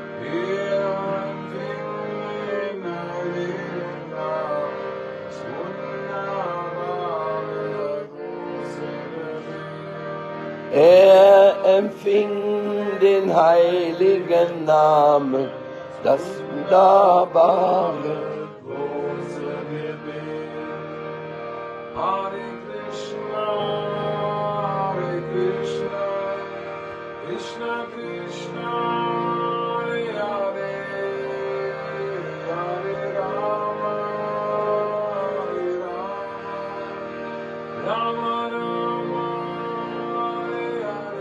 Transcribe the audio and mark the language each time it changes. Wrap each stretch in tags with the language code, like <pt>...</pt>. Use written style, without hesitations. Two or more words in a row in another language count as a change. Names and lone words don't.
<de>Er empfing den heiligen Namen, das wunderbare große Gebet.</de> <sa>Hare Krishna, Krishna Krishna, Hare Hare, Hare Rama, Rama Rama, Hare</sa>